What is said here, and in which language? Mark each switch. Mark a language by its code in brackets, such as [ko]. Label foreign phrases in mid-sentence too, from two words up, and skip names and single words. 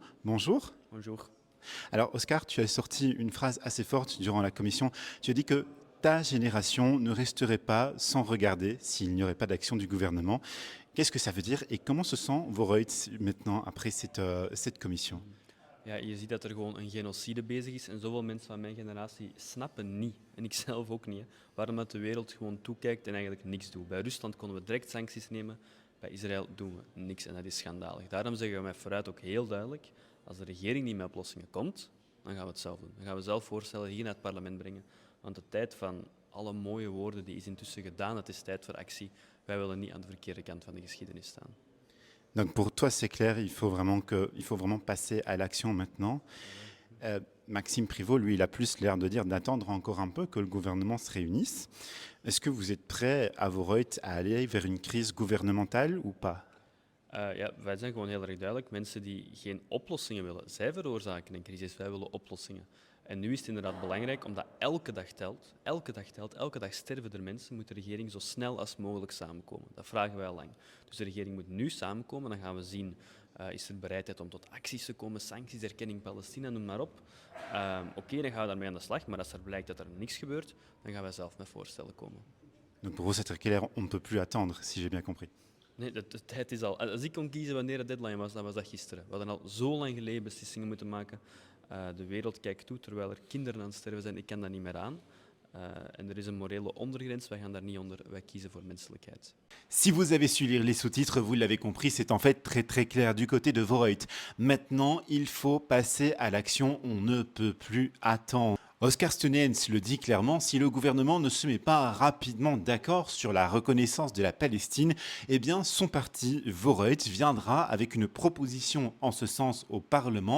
[fr] Bonjour. Bonjour. Alors Oscar, tu as sorti une phrase assez forte durant la commission. Tu as dit que ta génération ne resterait pas sans regarder s'il n'y aurait pas d'action du gouvernement. Qu'est-ce que ça veut dire et comment se sent Vorreut maintenant après cette commission? [nl] Ja, je ziet dat er gewoon een genocide bezig is en zoveel mensen van mijn generatie snappen niet, en ik zelf ook niet, waarom dat de wereld gewoon toekijkt en eigenlijk niks doet. Bij Rusland konden we direct sancties nemen, bij Israël doen we niks en dat is schandalig. Daarom zeggen we met Vooruit ook heel duidelijk, als de regering niet met oplossingen komt, dan gaan we het zelf doen. Dan gaan we zelf voorstellen hier naar het parlement brengen. Want de tijd van alle mooie woorden die is intussen gedaan, het is tijd voor actie. Wij willen niet aan de verkeerde kant van de geschiedenis staan. [fr] Donc pour toi c'est clair, il faut vraiment passer à l'action maintenant. Maxime Prévost, lui, il a plus l'air de dire d'attendre encore un peu que le gouvernement se réunisse. Est-ce que vous êtes prêt à Vooruit à aller vers une crise gouvernementale ou pas? [nl] Ja, wij zijn gewoon heel erg duidelijk. Mensen die geen oplossingen willen, zij veroorzaken een crisis. Wij willen oplossingen. En nu is het inderdaad belangrijk, omdat elke dag telt. Elke dag telt. Elke dag sterven er mensen. Moet de regering zo snel als mogelijk samenkomen. Dat vragen wij al lang. Dus de regering moet nu samenkomen. Dan gaan we zien, is er bereidheid om tot acties te komen, sancties, erkenning Palestina, noem maar op. Oké, dan gaan we daarmee aan de slag. Maar als er blijkt dat er niks gebeurt, dan gaan wij zelf met voorstellen komen. [fr] Donc pour vous, c'est très clair, on ne peut plus attendre, si j'ai bien compris. [nl] Nee, de tijd is al. Als ik kon kiezen wanneer de deadline was, dan was dat gisteren. We hadden al zo lang geleden beslissingen moeten maken. De wereld kijkt toe terwijl er kinderen aan het sterven zijn. Ik kan dat niet meer aan. En er is een morele ondergrens. Wij gaan daar niet onder. Wij kiezen voor menselijkheid. [fr] Si vous avez su lire les sous-titres, vous l'avez compris, c'est en fait très très clair du côté de Vooruit. Maintenant, il faut passer à l'action, on ne peut plus attendre. Oscar Steunens le dit clairement, si le gouvernement ne se met pas rapidement d'accord sur la reconnaissance de la Palestine, eh bien son parti Vooruit viendra avec une proposition en ce sens au Parlement.